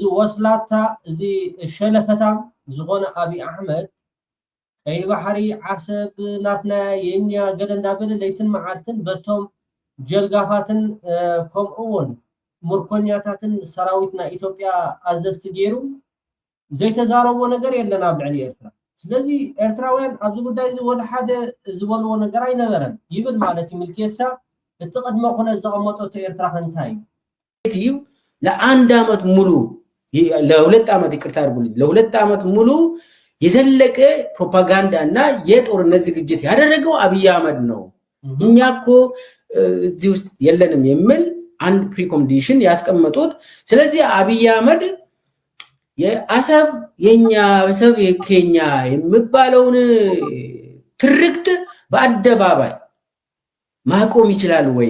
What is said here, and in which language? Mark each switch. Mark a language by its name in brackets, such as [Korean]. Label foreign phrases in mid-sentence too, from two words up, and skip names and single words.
[Tigrinya] ወስላታ እዚ ሸለፈታም ዝኾነ አብይ አሕመድ ቀይ ባህሪ ዓሰብ ናትና የኛ ገለንዳ በለ ለይትን መዓልትን በቶም ጀልጋፋትን ከምኡውን ሙርኮኛታትን ሰራዊትና ኢትዮጵያ አዘዝቲ ገይሩ ዘይተዛረቦ ነገር የለን ኣብ ልዕሊ ኤርትራ። ስለዚ ኤርትራውያን ኣብዚ ጉዳይ እዚ ወላ ሓደ ዝበልዎ ነገር አይነበረን ይብል ማለት ይምልከሳ። እቲ ቅድመ ኩነት ዘቐመጦ ኤርትራ እንታይ እዩ? [Amharic] ለአንድ ዓመት ሙሉ ለሁለት ዓመት ይቅርታ አድርጉልኝ፣ ለሁለት ዓመት ሙሉ የዘለቀ ፕሮፓጋንዳ እና የጦርነት ዝግጅት ያደረገው አብይ አህመድ ነው። እኛ እኮ እዚህ ውስጥ የለንም የሚል አንድ ፕሪኮንዲሽን ያስቀመጡት። ስለዚህ አብይ አህመድ የአሰብ የኛ አሰብ የኬኛ የሚባለውን ትርክት በአደባባይ ማቆም ይችላል ወይ?